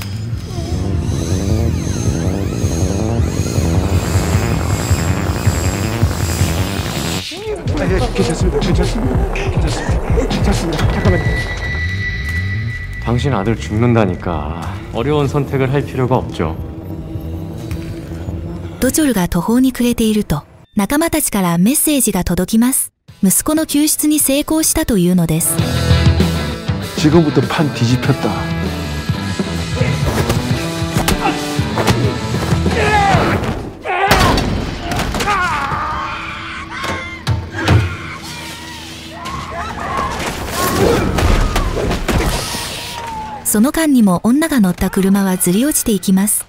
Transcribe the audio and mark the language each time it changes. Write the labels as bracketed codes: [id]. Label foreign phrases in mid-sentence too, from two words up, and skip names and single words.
[ko] 괜찮습니다. 잠깐만요. 당신 아들 죽는다니까. 어려운 선택을 할 필요가 없죠. [ja] ドチョルが途方に暮れていると、仲間たちからメッセージが届きます。息子の救出に成功したというのです。 [ko] 지금부터 판 뒤집혔다. [ja] 그 その間にも女が乗った車はずり落ちていきます。